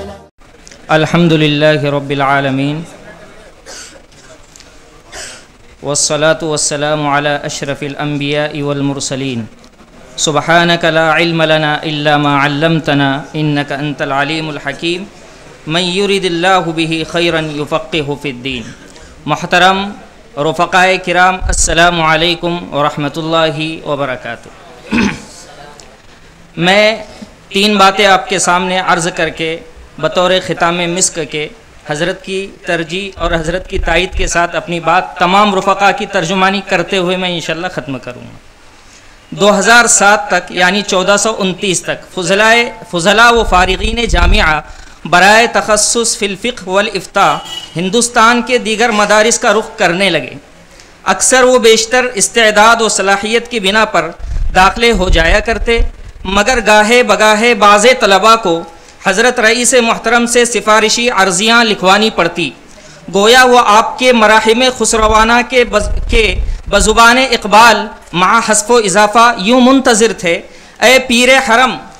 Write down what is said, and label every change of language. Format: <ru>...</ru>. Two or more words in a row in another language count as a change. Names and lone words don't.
<ar>الحمد لله رب العالمين والصلاة والسلام على أشرف الأنبياء والمرسلين. سبحانك لا علم لنا إلا ما علمتنا إنك أنت العليم الحكيم. من يرد الله به خيرا يفقهه في الدين.</ar> <ur>محترم رفقائے کرام، السلام علیکم ورحمۃ اللہ وبرکاتہ. میں تین باتیں آپ کے سامنے عرض کر کے بطور ختام مسک کے حضرت کی ترجیح اور حضرت کی تائید کے ساتھ اپنی بات تمام رفقا کی ترجمانی کرتے ہوئے میں انشاءاللہ ختم کروں گا. 2007 تک یعنی 1429 تک فضلاء و فارغین جامعہ برائے تخصص</ur> <ar>فی الفقہ والافتاء</ar> <ur>ہندوستان کے دیگر مدارس کا رخ کرنے لگے. اکثر و بیشتر استعداد و صلاحیت کی بنا پر داخلے ہو جایا کرتے، مگر گاہے بگاہے بعض طلباء کو حضرت رئیس محترم سے سفارشی عرضیاں لکھوانی پڑتی، گویا وہ آپ کے مراحم خسروانہ کے بزبان اقبال مع حذف و اضافہ یوں منتظر تھے: اے پیر حرم</ur>